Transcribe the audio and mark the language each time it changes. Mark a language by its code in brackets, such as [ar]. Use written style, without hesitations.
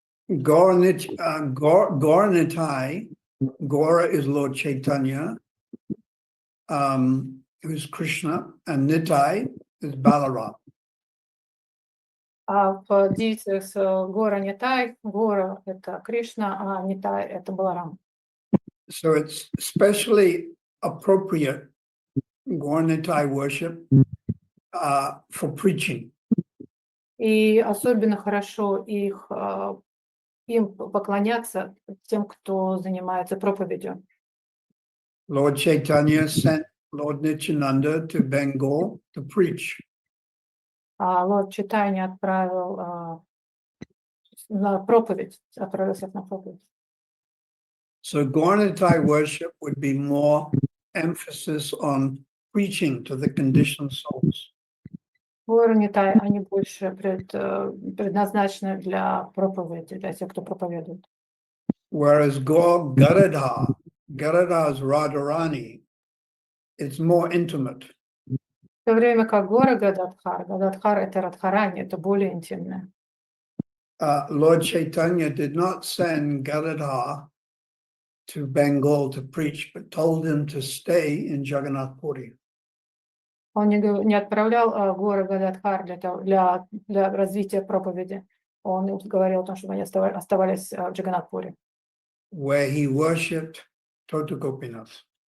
[en] Gaura Nitai, Gaura is Lord Chaitanya, who's Krishna, and Nitai is Balaram. [ru] В дeities Гора Нитай, Гора — это Кришна, а Нитай — это Баларам. [en] So it's especially appropriate Gaura Nitai worship for preaching. [ru] И особенно хорошо им поклоняться тем, кто занимается проповедью. [en] Lord Chaitanya sent Lord Nityananda to Bengal to preach. [ru] Лорд Чайтанья отправил на проповедь, отправился на проповедь. [en] So Gaura Nitai worship would be more emphasis on preaching to the conditioned souls. [ru] Гора Нитай, они больше предназначены для проповеди, для тех, кто проповедует. [en] Whereas Gadadhar, Gadadhar's Radharani, it's more intimate. [ru] В то время как Гора Гададхар, Гададхар — это Радхарани, это более интимное. [en] Lord Chaitanya did not send Gadadhar to Bengal to preach, but told him to stay in Jagannath Puri. [ru] Он не отправлял Гора Гададхар для развития проповеди. Он говорил о том, чтобы они оставались в Джаганнатпуре, [en] where he worshipped Tota Gopinath.